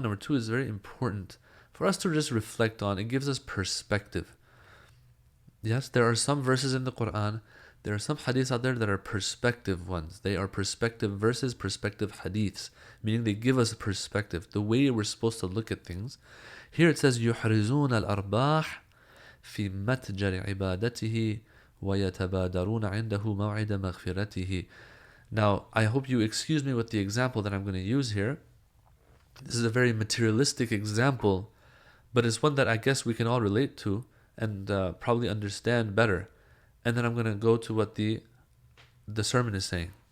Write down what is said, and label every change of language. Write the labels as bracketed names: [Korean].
[English] Number 2 is very important for us to just reflect on. It gives us perspective. Yes, there are some verses in the Quran, there are some hadiths out there that are perspective ones. They are perspective verses, perspective hadiths, meaning they give us a perspective, the way we're supposed to look at things. Here it says, [Arabic] يُحْرِزُونَ الْأَرْبَاحِ فِي مَتْجَرِ عِبَادَتِهِ وَيَتَبَادَرُونَ عِنْدَهُ مَوْعِدَ مَغْفِرَتِهِ. [English] Now, I hope you excuse me with the example that I'm going to use here. This is a very materialistic example, but it's one that I guess we can all relate to and probably understand better. And then I'm going to go to what the sermon is saying.